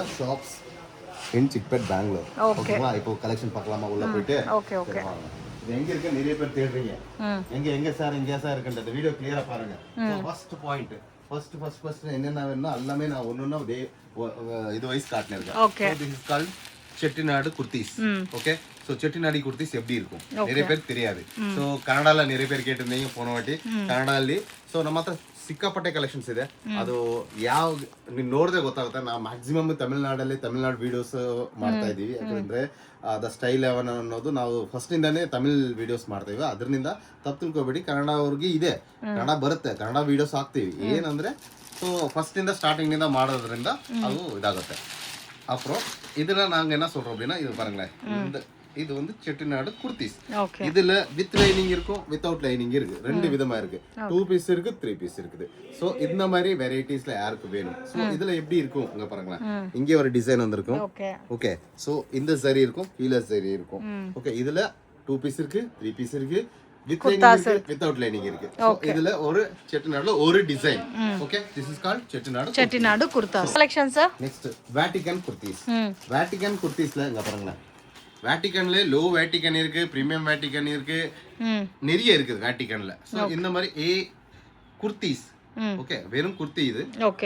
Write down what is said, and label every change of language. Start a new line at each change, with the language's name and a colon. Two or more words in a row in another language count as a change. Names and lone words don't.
English: Shops in Chickpet Bangalore. ஓகேவா?
Tamil: இப்போ கலெக்ஷன் பார்க்கலாமா உள்ள போயிட்டு?
English: okay okay.
Tamil: எங்க இருக்க நிறைய பேர் தேடுறீங்க, எங்க சார் இருக்குன்ற வீடியோ கிளியரா பாருங்க.
English: first point first
Tamil: என்னென்ன வேணும்னா எல்லாமே நான் ஒன்னொன்னா இது வைஸ் காட்டினேன். ஓகே.
English: This is called Chettinad kurtis. Okay.
Tamil: ஸோ செட்டிநாடு குர்தீஸ் எப்படி இருக்கும் நிறைய பேருக்கு தெரியாது. ஸோ கன்னடால நிறைய பேர் ಕೇಳಿರ್ತೀங்க போன ವಾಟಿ ಕನ್ನಡದಲ್ಲಿ.
Kannada: ಸೊ ನಮ್ಮ ಹತ್ರ ಸಿಕ್ಕಾಪಟ್ಟೆ ಕಲೆಕ್ಷನ್ಸ್ ಇದೆ. ಅದು ಯಾವ ನೀವು ನೋಡಿದ್ರೆ ಗೊತ್ತಾಗುತ್ತೆ. ನಾವು ಮ್ಯಾಕ್ಸಿಮಮ್ ತಮಿಳ್ನಾಡು ವಿಡಿಯೋಸ್ ಮಾಡ್ತಾ ಇದೀವಿ. ಯಾಕಂದ್ರೆ ದ ಸ್ಟೈಲ್ ಲೆವೆನ್ ಅನ್ನೋದು ನಾವು ಫಸ್ಟ್ ಇಂದಾನೇ ತಮಿಳ್ ವಿಡಿಯೋಸ್ ಮಾಡ್ತಾ ಇದೀವಿ. ಅದರಿಂದ ತಪ್ಪು ತಿಳ್ಕೊಬೇಡಿ, ಕನ್ನಡ ಅವ್ರಿಗೆ ಇದೆ, ಕನ್ನಡ ಬರುತ್ತೆ, ಕನ್ನಡ ವಿಡಿಯೋಸ್ ಹಾಕ್ತೀವಿ. ಏನಂದ್ರೆ ಸೊ ಫಸ್ಟ್ ಇಂದ ಸ್ಟಾರ್ಟಿಂಗ್ ಇಂದ ಮಾಡೋದ್ರಿಂದ ಅದು ಇದಾಗುತ್ತೆ.
Tamil: அப்புறம் இதுல நாங்க என்ன சொல்றோம் அப்படின்னா இது பாருங்களேன், இது வந்து செட்டிநாடு குர்தீஸ். இதுல
English: with lining
Tamil: இருக்கும்,
English: without lining
Tamil: இருக்கு, ரெண்டு விதமா இருக்கு. 2 பீஸ் இருக்கு, 3 பீஸ் இருக்குது. சோ இந்த மாதிரி வெரைட்டிஸ்ல யாருக்கு வேணும். சோ இதுல எப்படி இருக்கும் இங்க பாருங்களேன், இங்க ஒரு டிசைன் வந்திருக்கும். ஓகே. சோ இந்த சரி இருக்கும், கீழ சரி இருக்கும். ஓகே. இதுல 2 பீஸ் இருக்கு, 3 பீஸ் இருக்கு,
English: with lining
Tamil: இருக்கு,
English: without lining
Tamil: இருக்கு. சோ இதுல ஒரு செட்டிநாடுல ஒரு டிசைன். ஓகே.
English: This is called Chettinad kurtas collections. Next
Tamil: வேட்டிகன் குர்தீஸ். வேட்டிகன் குர்தீஸ்ல இங்க பாருங்களேன், வேட்டிகன்ல லோ வேட்டிகன் இருக்கு, பிரீமியம் வேட்டிகன் இருக்கு, நிறைய இருக்குது வேட்டிகன்ல. சோ இந்த மாதிரி குர்தீஸ். ஓகே. வெறும் குர்த்தி இது. ஓகே.